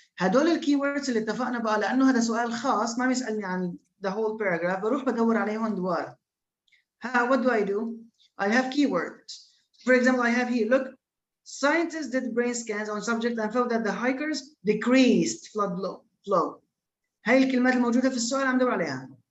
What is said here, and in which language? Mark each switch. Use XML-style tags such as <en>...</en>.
<ar>هدول الكيوردز اللي اتفقنا بقى لانه هذا سؤال خاص ما بيسالني عن</ar> <en>the whole paragraph</en> <ar>بروح بدور عليهم دوار.</ar> <en>What do? I have keywords. For example, I have here, look, scientists did brain scans on subjects and found that the hikers decreased blood flow.</en> <ar>هاي الكلمات الموجودة في السؤال عم ندور عليها.</ar>